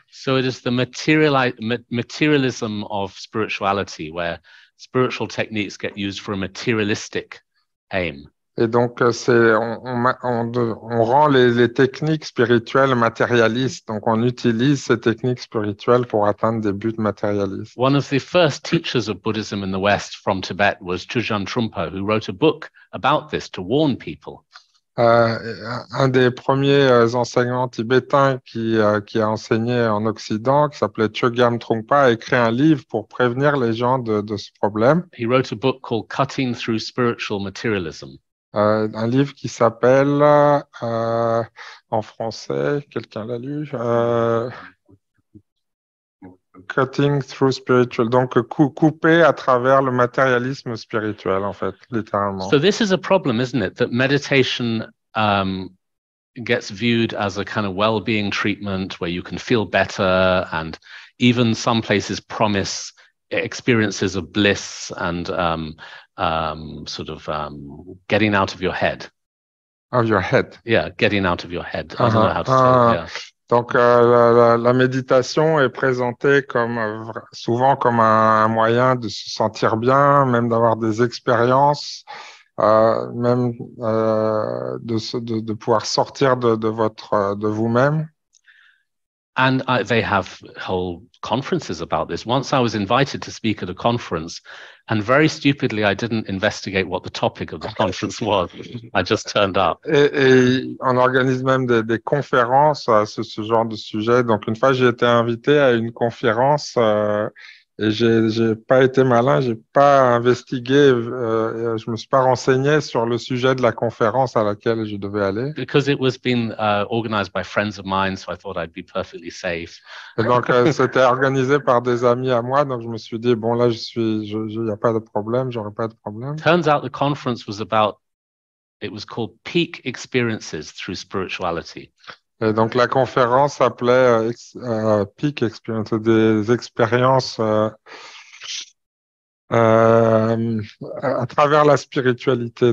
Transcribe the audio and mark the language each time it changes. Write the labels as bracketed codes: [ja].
[en] So it is the materialism of spirituality, where spiritual techniques get used for a materialistic aim. [fr] Et donc, on rend les techniques spirituelles matérialistes. Donc, on utilise ces techniques spirituelles pour atteindre des buts matérialistes. [en] One of the first teachers of Buddhism in the West from Tibet was Chujun Trungpa, who wrote a book about this to warn people. [fr] Un des premiers enseignants tibétains qui a enseigné en Occident, qui s'appelait Chogyam Trungpa, a écrit un livre pour prévenir les gens de ce problème. [en] He wrote a book called Cutting Through Spiritual Materialism. [fr] Un livre qui s'appelle, en français, quelqu'un l'a lu, Cutting Through Spiritual, donc couper à travers le matérialisme spirituel, en fait, littéralement. [en] So this is a problem, isn't it? That meditation gets viewed as a kind of well-being treatment where you can feel better and even some places promise experiences of bliss and getting out of your head. Of your head. Yeah, getting out of your head. I don't know how to say it. Yeah. [fr] Donc, la méditation est présentée comme souvent comme un moyen de se sentir bien, même d'avoir des expériences, même de pouvoir sortir de vous-même. [en] And they have whole conferences about this. Once I was invited to speak at a conference, and very stupidly, I didn't investigate what the topic of the conference was. I just turned up. [fr] Et on organise même des conférences à ce genre de sujet. Donc, une fois, j'ai été invité à une conférence et j'ai pas été malin, j'ai pas investigué, je me suis pas renseigné sur le sujet de la conférence à laquelle je devais aller. [en] Because it was being organized by friends of mine, so I thought I'd be perfectly safe. [fr] Et donc, c'était organisé par des amis à moi, donc je me suis dit, bon, là, il n'y a pas de problème, j'aurai pas de problème. [en] Turns out the conference was about, it was called Peak Experiences Through Spirituality. [fr] Et donc, la conférence s'appelait Peak Experience, des expériences à travers la spiritualité.